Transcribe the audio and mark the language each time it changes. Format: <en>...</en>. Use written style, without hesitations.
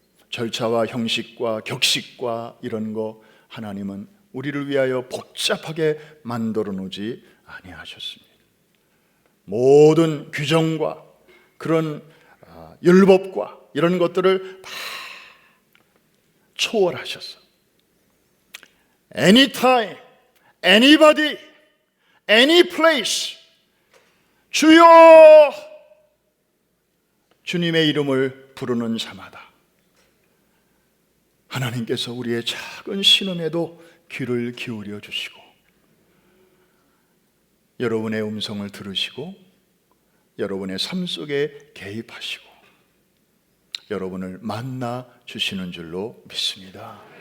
<ko>절차와 형식과 격식과 이런 거 하나님은 우리를 위하여 복잡하게 만들어 놓지 아니하셨습니다. 모든 규정과 그런 율법과 이런 것들을 다 초월하셨어.</ko> <en>Anytime, anybody, any place.</en> <ko>주여! 주님의 이름을 부르는 자마다 하나님께서 우리의 작은 신음에도 귀를 기울여 주시고 여러분의 음성을 들으시고 여러분의 삶 속에 개입하시고 여러분을 만나 주시는 줄로 믿습니다.</ko>